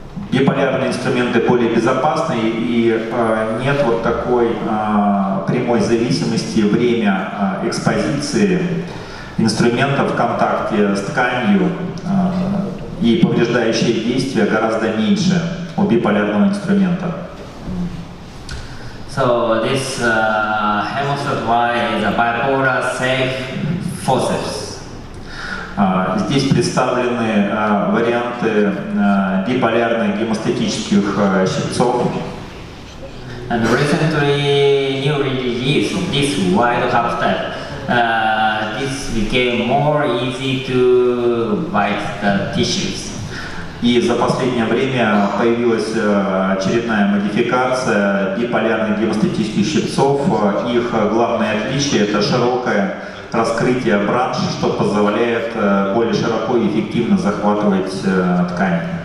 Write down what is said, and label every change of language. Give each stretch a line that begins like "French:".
Russian: Биполярные инструменты более безопасны и нет вот такой прямой зависимости время экспозиции инструмента в контакте с тканью и повреждающие действия гораздо меньше у биполярного инструмента.
English: So this hemostat Y is a bipolar safe forceps.
Russian: Здесь представлены варианты биполярных гемостатических щипцов.
English: And recently, newly released this wide cup type. This became more easy to bite the tissues.
Russian: И за последнее время появилась очередная модификация биполярных гемостатических щипцов. Их главное отличие – это широкое раскрытие бранш, что позволяет более широко и эффективно захватывать ткань.